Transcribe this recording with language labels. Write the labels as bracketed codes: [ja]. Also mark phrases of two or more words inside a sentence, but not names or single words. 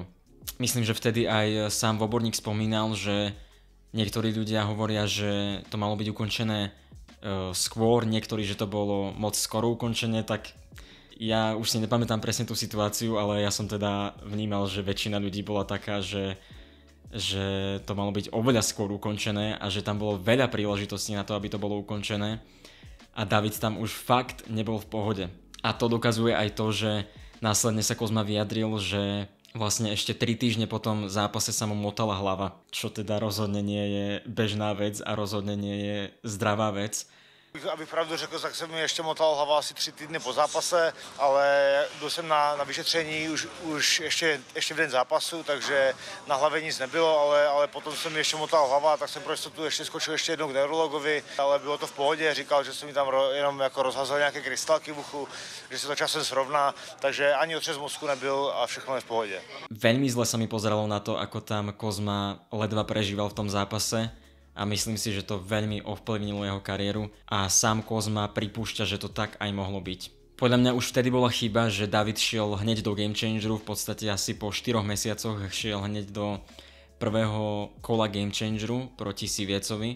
[sk] Myslím, že vtedy aj sám Voborník spomínal, že niektorí ľudia hovoria, že to malo byť ukončené skôr, niektorí, že to bolo moc skoro ukončené, tak ja už si nepamätám presne tú situáciu, ale ja som teda vnímal, že väčšina ľudí bola taká, že to malo byť oveľa skôr ukončené a že tam bolo veľa príležitostí na to, aby to bolo ukončené a David tam už fakt nebol v pohode. A to dokazuje aj to, že následne sa Kozma vyjadril, že vlastne ešte 3 týždne po tom zápase sa mu motala hlava, čo teda rozhodne nie je bežná vec a rozhodne nie je zdravá vec. [cs] Abych pravdu řekl, tak se mi ještě motala hlava asi 3 týdny po zápase, ale byl jsem na vyšetření už ještě v den zápasu, takže na hlavě nic nebylo, ale potom se mi ještě motala hlava, tak jsem pro jistotu ještě skočil ještě jednou k neurologovi, ale bylo to v pohodě, říkal, že se mi tam jenom jako rozhazel nějaké krystalky v uchu, že se to časem srovná, takže ani otřes mozku nebyl a všechno je v pohodě. [sk] Veľmi zle sa mi pozeralo na to, ako tam Kozma ledva prežíval v tom zápase. A myslím si, že to veľmi ovplyvnilo jeho kariéru a sám Kozma pripúšťa, že to tak aj mohlo byť. Podľa mňa už vtedy bola chyba, že David šiel hneď do Game Changeru, v podstate asi po 4 mesiacoch šiel hneď do prvého kola Game Changeru proti Siviecovi.